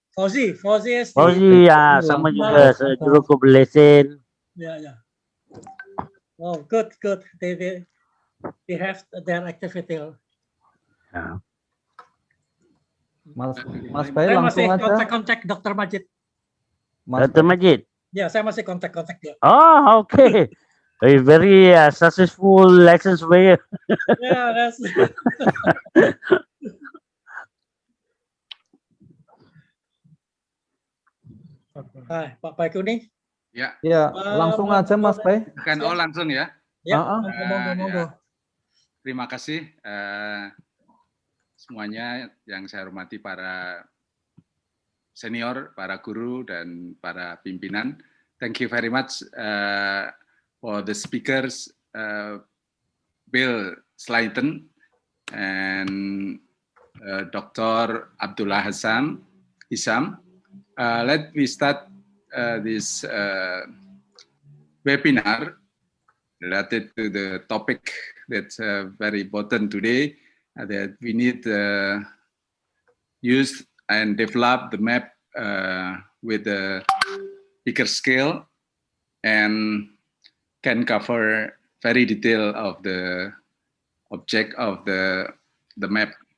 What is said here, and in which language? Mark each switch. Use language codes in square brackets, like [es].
[id] Fauzi sama juga juruko belasan. [en] Ya. Oh, good. They have their activity. [id] Ya. Mas Bay langsung aja. Saya masih kontak Dr. Majid. Dr. Majid. Ya, saya masih kontak dia. [en] Oh, okay. Very successful license surveyor. Yeah, that's. [id] Pak Baikuni. Ya, langsung aja Mas Bay. Kan langsung ya. Ya, monggo. Terima kasih semuanya yang saya hormati para senior, para guru dan para pimpinan. [en] Thank you very much for the speakers, Bill Slayton and Dr. Abdullah Hisam. Let me start this webinar related to the topic that's very important today, that we need to use and develop the map with a bigger scale and can cover very detail of the object of the map.